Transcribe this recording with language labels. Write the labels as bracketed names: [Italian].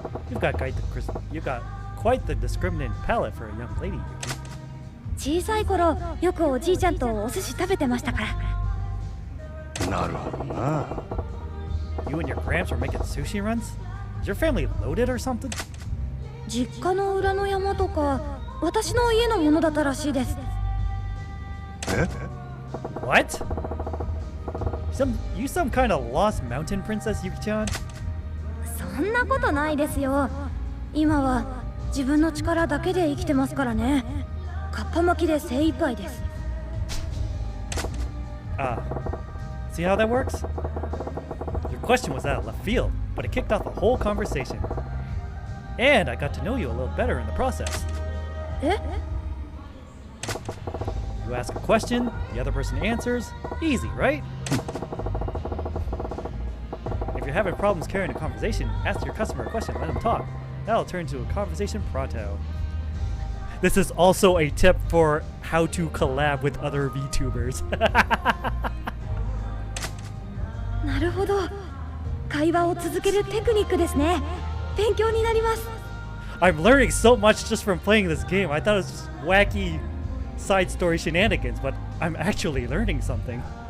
[English] You've got quite the discriminating palate for a young lady, Yuki. [Japanese] 小さい頃よくおじいちゃんとお寿司食べてましたからなるほどな [English] You and your gramps were making sushi runs? Is your family loaded or something? [Japanese] 実家の裏の山とか私の家のものだったらしいです [English] What? You some kind of lost mountain princess, Yuki-chan? [Japanese] そんなことないですよ今は自分の力だけで生きてますからねカッパ巻きで精一杯です [English] See how that works? Your question was out of left field, but it kicked off a whole conversation. And I got to know you a little better in the process. [Japanese] え [English] You ask a question, the other person answers. Easy, right? If you're having problems carrying a conversation, ask your customer a question, let him talk. That'll turn into a conversation pronto. This is also a tip for how to collab with other VTubers. [Japanese] なるほど。会話を続けるテクニックですね。勉強になります。 [English] I'm learning so much just from playing this game. I thought it was just wacky side story shenanigans, but I'm actually learning something.